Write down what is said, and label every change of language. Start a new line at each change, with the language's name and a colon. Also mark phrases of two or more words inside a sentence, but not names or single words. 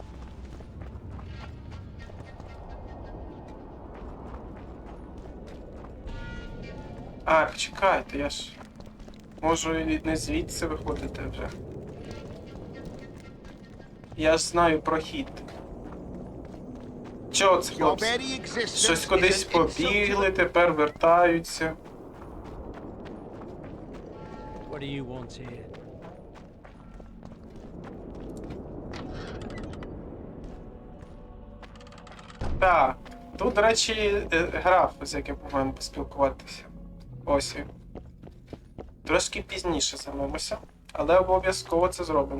Ukrainian: А, почекайте, я ж можу і не звідси виходити вже. Я ж знаю про хід. Чого це, хлопці? Щось кудись побігли, тепер вертаються.
English: What do you want here?
Ukrainian: Так, тут, до речі, граф, з яким повинен поспілкуватися. Ось він. Трошки пізніше займемося, але обов'язково це зробимо.